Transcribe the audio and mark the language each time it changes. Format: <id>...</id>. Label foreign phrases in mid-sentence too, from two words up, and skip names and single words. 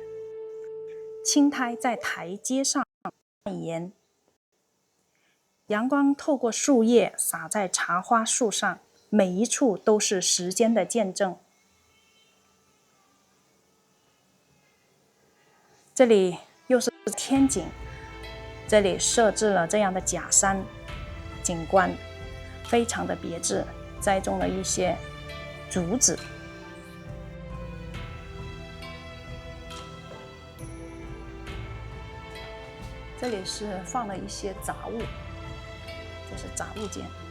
<zh>青苔在台階上蔓延，陽光透過樹葉灑在茶花樹上，每一處都是時間的見證。這裡又是天井，這裡設置了這樣的假山景觀，非常的別致，栽種了一些竹子。這裡是放了一些雜物，這是雜物間。</zh>